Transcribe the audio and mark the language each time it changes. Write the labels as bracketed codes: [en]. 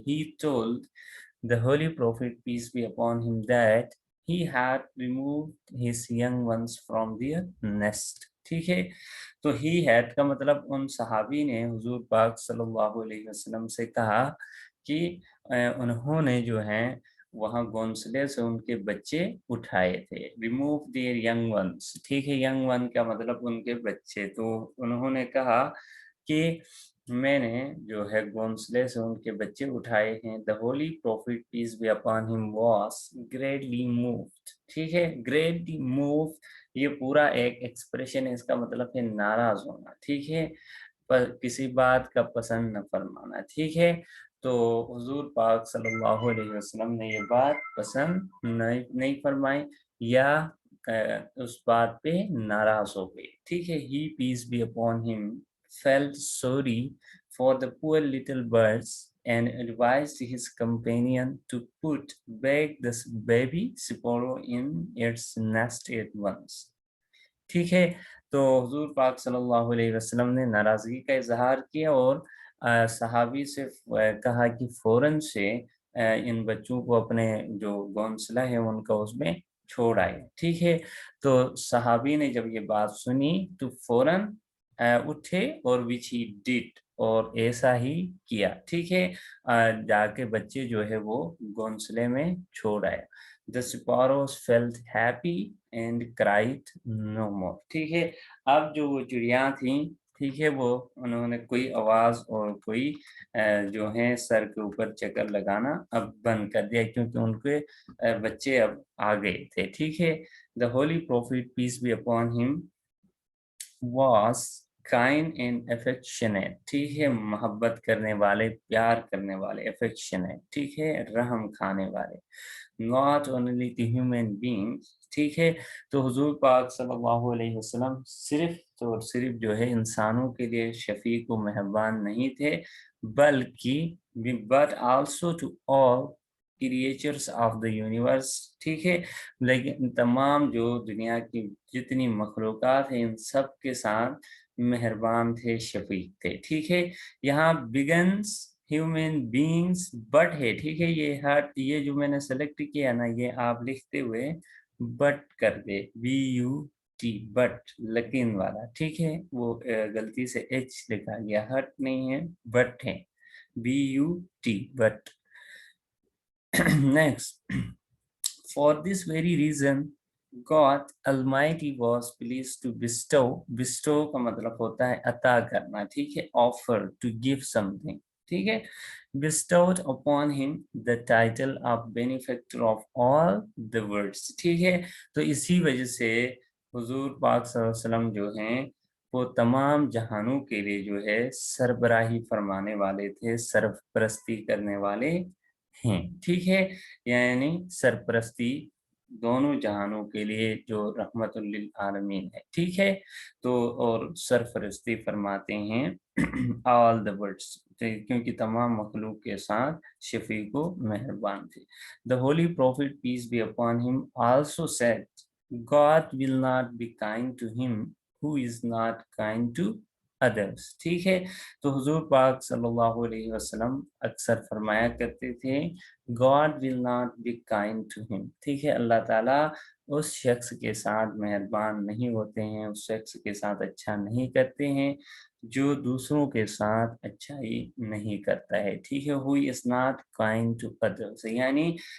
[en] He told the holy prophet peace be upon him that he had removed his young ones from their nest. [ur] ٹھیک ہے, تو [en] he had [ur] کا مطلب ان صحابی نے حضور پاک صلی اللہ علیہ وسلم سے کہا کہ انہوں نے جو ہیں وہاں گھونسلے سے ان کے بچے اٹھائے تھے. [en] remove their young ones. [ur] ٹھیک ہے, [en] young one [ur] کا مطلب ان کے بچے. تو انہوں نے کہا کہ میں نے جو ہے گھونسلے سے ان کے بچے اٹھائے ہیں. [en] the holy prophet peace be upon him was greatly moved. [ur] ٹھیک ہے, [en] greatly moved [ur] یہ پورا ایک ایکسپریشن ہے, اس کا مطلب ہے ناراض ہونا. ٹھیک ہے, پر کسی بات کا پسند نہ فرمانا. ٹھیک ہے, تو حضور پاک صلی اللہ علیہ وسلم نے یہ بات پسند نہیں فرمائی یا اس بات پہ ناراض ہو گئے. ٹھیک ہے, [en] he peace be upon him felt sorry for the poor little birds and advised his companion to put back the baby sparrow in its nest at once. [ur] ٹھیک ہے, تو حضور پاک صلی اللہ علیہ وسلم نے ناراضگی کا اظہار کیا اور صحابی سے کہا کہ فوراً سے ان بچوں کو اپنے جو گھونسلہ ہے ان کا اس میں چھوڑ آئے. ٹھیک ہے, تو صحابی نے جب یہ بات سنی تو فوراً اٹھے اور [en] which he did [ur] اور ایسا ہی کیا. ٹھیک ہے, جا کے بچے جو ہے وہ گھونسلے میں چھوڑ آئے. [en] The sparrows felt happy and cried no more. [ur] ٹھیک ہے, اب جو وہ چڑیاں تھیں, ٹھیک ہے, وہ انہوں نے کوئی آواز اور کوئی جو ہیں سر کے اوپر چکر لگانا اب بند کر دیا کیونکہ ان کے بچے اب آ گئے تھے. ٹھیک ہے, [en] the holy prophet peace be upon him was kind and affectionate. [ur] ٹھیک ہے, محبت کرنے والے, پیار کرنے والے, affectionate. ٹھیک ہے, رحم کھانے والے. [en] not only to human beings. [ur] ٹھیک ہے, تو حضور پاک صلی اللہ علیہ وسلم صرف اور صرف جو ہے انسانوں کے لیے شفیق و مہربان نہیں تھے بلکہ [en] but also to all creatures of the universe. [ur] ٹھیک ہے, لیکن تمام جو دنیا کی جتنی مخلوقات ہیں ان سب کے ساتھ مہربان تھے, شفیق تھے. ٹھیک ہے, یہاں [en] begins human beings but [ur] ہے. ٹھیک ہے, یہ جو میں نے سلیکٹ کیا نا یہ آپ لکھتے ہوئے بٹ کر دے, BUT بٹ لکین والا. ٹھیک ہے, وہ غلطی سے H لکھا گیا, ہٹ نہیں ہے بٹ ہے, BUT but. [en] Next, for this very reason God Almighty was pleased to bestow [ur] کا مطلب ہوتا ہے عطا کرنا. ٹھیک ہے, [en] offer to give something. ٹھیک ہے, bestowed upon him the title of benefactor of all the worlds. [ur] ٹھیک ہے, تو اسی وجہ سے حضور پاک صلی اللہ علیہ وسلم جو ہیں وہ تمام جہانوں کے لیے جو ہے سربراہی فرمانے والے تھے, سرپرستی کرنے والے ہیں. ٹھیک ہے, یعنی سرپرستی دونوں جہانوں کے لیے جو رحمت للعالمین ہے. ٹھیک ہے, تو اور سرپرستی فرماتے ہیں [en] all the worlds [ur] کیونکہ تمام مخلوق کے ساتھ شفیق و مہربان تھے. [en] The holy prophet peace be upon him also said God will not be kind to him who is not kind to others. [ur] ٹھیک ہے, تو حضور پاک صلی اللہ علیہ وسلم اکثر فرمایا کرتے تھے [en] God will not be kind to him. [ur] ٹھیک ہے, اللہ تعالیٰ اس شخص کے ساتھ مہربان نہیں ہوتے ہیں, اس شخص کے ساتھ اچھا نہیں کرتے ہیں جو دوسروں کے ساتھ اچھائی نہیں کرتا ہے. ٹھیک ہے, [en] who is not kind to others [ur] یعنی